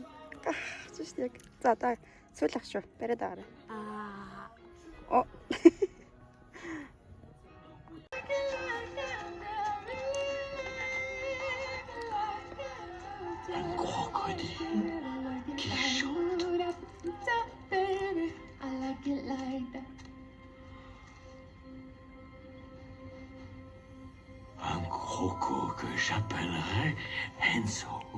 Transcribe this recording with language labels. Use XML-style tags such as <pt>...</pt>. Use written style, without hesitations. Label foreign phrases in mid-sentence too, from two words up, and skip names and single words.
<mn>Зүс яг. За одоо сүүл ах шүү. Бариад байгаарай. О.</mn> <fr>Un crocodile qui chante. Un croco que j'appellerai Enzo.</fr>